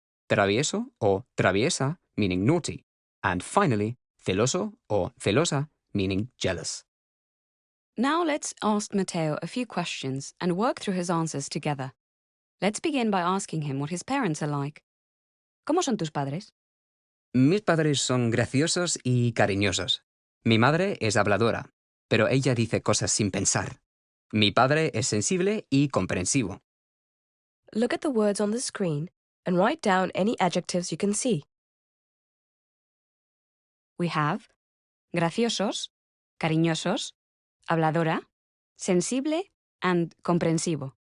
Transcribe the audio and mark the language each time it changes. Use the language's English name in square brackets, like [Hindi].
[English] Travieso o traviesa, meaning naughty. And finally, celoso o celosa, meaning jealous. Now let's ask Mateo a few questions and work through his answers together. Let's begin by asking him what his parents are like. [Spanish] ¿Cómo son tus padres? Mis padres son graciosos y cariñosos. Mi madre es habladora, pero ella dice cosas sin pensar. Mi padre es sensible y comprensivo. [English] Look at the words on the screen and write down any adjectives you can see. We have graciosos, cariñosos, habladora, sensible, and comprensivo.